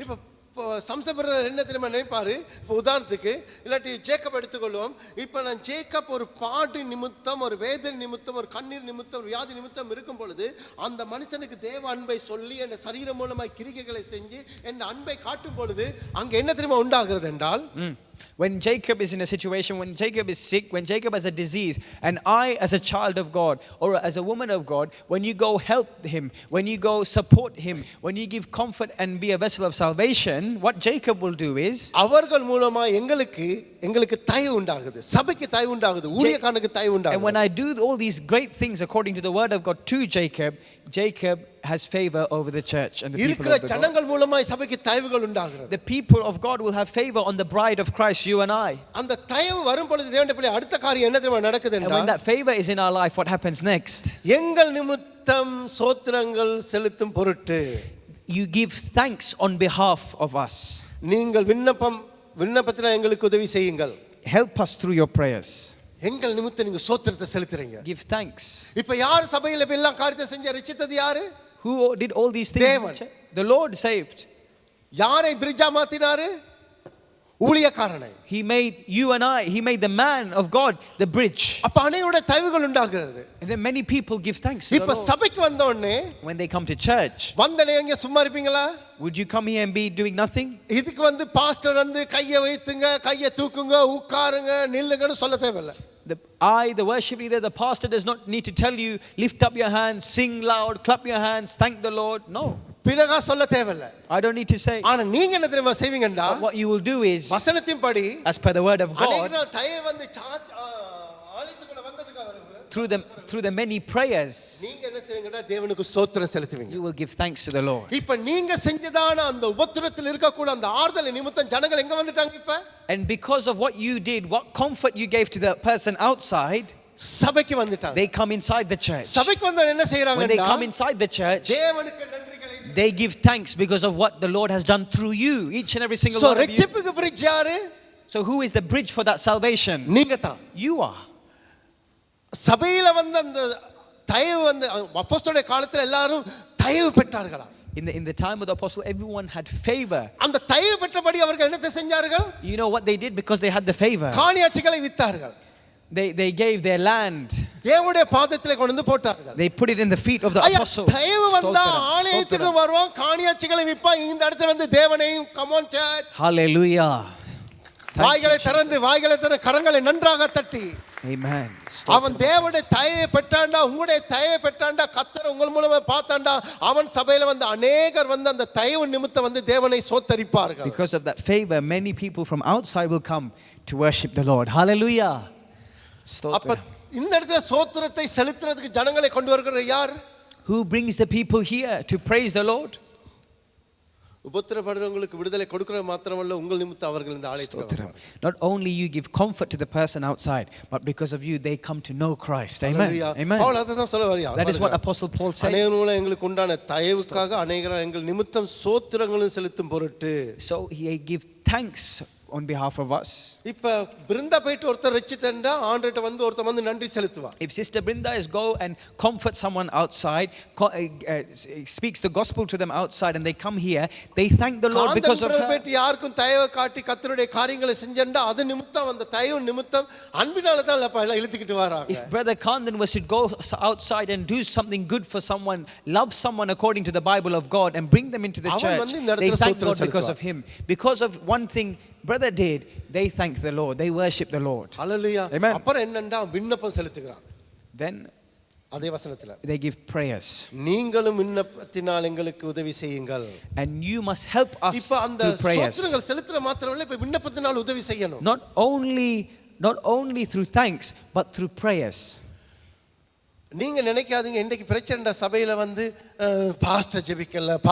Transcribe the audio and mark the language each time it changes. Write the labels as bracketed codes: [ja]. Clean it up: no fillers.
[ta] இப்போ சம்சன் பிரதர் என்ன தெரியுமா நினைப்பாரு, இப்போ உதாரணத்துக்கு இல்லாட்டி ஜேக்கப் எடுத்துக்கொள்வோம். இப்போ நான் ஜேக்கப் ஒரு பாடு நிமித்தம், ஒரு வேதனை நிமித்தம், ஒரு கண்ணீர் நிமித்தம், ஒரு வியாதி நிமித்தம் இருக்கும் பொழுது அந்த மனுஷனுக்கு தேவ அன்பை சொல்லி என் சரீரம் மூலமாய் கிரிகைகளை செஞ்சு என் அன்பை காட்டும் பொழுது அங்க என்ன தெரியுமா உண்டாகிறது என்றால், [en] When Jacob is in a situation, when Jacob is sick, when Jacob has a disease, and I as a child of God or as a woman of God, when you go help him, when you go support him, when you give comfort and be a vessel of salvation, what Jacob will do is, [ta] அவர்கள் மூலமா எங்களுக்கு தயவு உண்டாகுது, சபைக்கு தயவு உண்டாகுது, ஊழியக்காரனுக்கு தயவு உண்டாகுது. [en] And when I do all these great things according to the word of God to Jacob, Jacob has favor over the church and the people of the [ta] ஜனங்கள் மூலமாய் சபைக்கு தயவுகள் உண்டாகிறது. [en] The people of God will have favor on the bride of Christ, you and I. [ta] அந்த தயவு வரும் பொழுது தேவனுடைய பிள்ளை அடுத்த காரியம் என்ன தெரியுமா நடக்குது [en] And when that favor is in our life, what happens next? [ta] எங்கள் நிமித்தம் ஸ்தோத்திரங்கள் செலுத்தும் பொருட்டு, [en] You give thanks on behalf of us. [ta] நீங்கள் விண்ணப்பத்தில் எங்களுக்கு உதவி செய்யுங்கள். [en] Help us through your prayers. [ta] எங்கள் நிமித்தம் நீங்க ஸ்தோத்திரத்தை செலுத்துறீங்க. [en] Give thanks. [ta] இப்போ யார் சபையில இப்ப எல்லாம் காரியத்தை செஞ்ச ரட்சித்தது யாரு? [en] Who did all these things? [ta] தேவன். [en] The Lord saved. [ta] யாரை பிரிட்ஜா மாத்தினாரு? ஊழியக்காரனை. [en] He made you and I, he made the man of God the bridge. [ta] அப்ப அநேகருடைய தயவுகள் உண்டாகிறது. [en] And then many people give thanks to the [ta] இப்ப [en] Lord. [ta] சபைக்கு வந்த உடனே [en] When they come to church, [ta] வந்தனே எங்க சும்மா இருப்பீங்களா? [en] would you come here and be doing nothing? [ta] இதுக்கு வந்து பாஸ்டர் வந்து கையை வைத்துங்க, கையை தூக்குங்க, உட்காருங்க, நில்லுங்கன்னு சொல்ல தேவையில்லை. [en] The worship leader, the pastor does not need to tell you, lift up your hands, sing loud, clap your hands, thank the Lord. No. [ta] பிறகா சொல்ல தேவையில்லை. [en] I don't need to say. [ta] ஆனா நீங்க என்ன தெரியுமா செய்வீங்கடா? [en] What you will do is, [ta] வசனத்தின்படி, [en] as per the word of God, [ta] அநேகர் தயவு வந்து ஆலயத்துக்குள்ள வந்ததுக்கு அவருக்கு [en] through the many prayers, [ta] நீங்க என்ன செய்வீங்கடா? தேவனுக்கு ஸ்தோத்திரம் செலுத்துவீங்க. [en] you will give thanks to the Lord. [ta] இப்ப நீங்க செஞ்சதான அந்த உபத்திரத்தில் இருக்க கூட அந்த ஆறுதல் நிமித்தம் ஜனங்கள் எங்க வந்துட்டாங்க இப்ப? [en] And because of what you did, what comfort you gave to the person outside, [ta] சபைக்கு வந்துட்டாங்க. [en] they come inside the church. [ta] சபைக்கு வந்தா என்ன செய்றாங்க? [en] When they come inside the church, [ta] தேவனுக்கு நன்றிகளை [en] they give thanks because of what the Lord has done through you, each and every single one of you. [ta] ரட்சிப்புக்கு bridge யாரு? [en] So who is the bridge for that salvation? [ta] நீங்க தான். [en] You are. [ta] சபையில வந்து அந்த தயவு வந்து அப்போஸ்தலருடைய காலத்துல எல்லாரும் தயவு பெற்றார்களா? [en] In the time of the apostle, everyone had favor. [ta] அந்த தயவு பெற்றபடி அவர்கள் என்னத்தை செஞ்சார்கள்? [en] You know what they did because they had the favor? [ta] காணியாட்சிகளை வித்தார்கள். [en] They gave their land. [ta] தேவனுடைய பாதத்திலே கொண்டு வந்து போட்டார்கள். [en] They put it in the feet of the apostle. [ta] தயவு வந்தா ஆலயத்துக்கு வருவான், காணியாட்சிகளை விப்பான், இந்த இடத்துல வந்து தேவனையும் [en] come on church. Hallelujah. [ta] வாய்களை திறந்து கரங்களை நன்றாக தட்டி, [en] Amen. [ta] அவன் தேவனுடைய தயவை பெற்றாண்டா, உங்களுடைய தயவை பெற்றாண்டா, கர்த்தர் உங்கள் மூலமா பார்த்தாண்டா, அவன் சபையில வந்து அநேகர் வந்து அந்த தயவு நிமித்தம் வந்து தேவனை சோத்தரிப்பார்கள். [en] Because of that favor, many people from outside will come to worship the Lord. Hallelujah. [ta] அப்ப இந்த இடத்துல சோத்திரத்தை செலுத்துறதுக்கு ஜனங்களை கொண்டு வருகிற யார்? [en] Who brings the people here to praise the Lord? [ta] உபத்திரப்படுறவங்களுக்கு விடுதலை கொடுக்கிறது மாத்திரமல்ல, உங்கள் நிமித்தம் அவர்கள் இந்த ஆலயத்துக்கு வருவார்கள். [en] Not only you give comfort to the person outside, but because of you they come to know Christ. Amen. Amen. [ta] Pavul அதான் சொல்ல வரார். [en] That is what Apostle Paul says. [ta] அநேகர் எங்களுக்கு உண்டான தயவுக்காக அநேகர் எங்கள் நிமித்தம் சோத்திரங்களும் செலுத்தும் பொருட்டு. [en] So he give thanks on behalf of us. [ta] இப்ப பிருந்தா போயிட்டு ஒருத்தர் ரட்சித்தா ஆண்டவர்ட்ட வந்து ஒருத்தர் வந்து நன்றி செலுத்துவார். [en] If Sister Brinda is go and comfort someone outside, speaks the gospel to them outside, and they come here, they thank the Lord because of her. [ta] போயிட்டு யாருக்கும் தயவு காட்டி கர்த்தருடைய காரியங்களை செஞ்சா அது நிமித்தம் அந்த தயவு நிமித்தம் அன்பினால தான் எல்லாம் இழுத்துக்கிட்டு வராங்க. [en] If Brother Kandan was to go outside and do something good for someone, love someone according to the Bible of God, and bring them into the church, they thank God because of him. Because of one thing brother did, they thank the Lord, they worship the Lord. Hallelujah. Amen. [ta] அப்புறம் என்னண்டா விண்ணப்பம் செலுத்துகிறான். [en] Then [ta] அதே வசனத்துல [en] they give prayers. [ta] நீங்களும் விண்ணப்பத்தினால் எங்களுக்கு உதவி செய்யுங்கள். [en] And you must help us through prayers. [ta] சோத்திரங்கள் செலுத்துற மாத்திரமல்ல, இப்ப விண்ணப்பத்தினால் உதவி செய்யணும். [en] Not only through thanks, but through prayers. [ta] நீங்க நினைக்காதீங்க இன்றைக்கு பிரச்சனை சபையில வந்து பாஸ்டர் ஜெபிக்கல.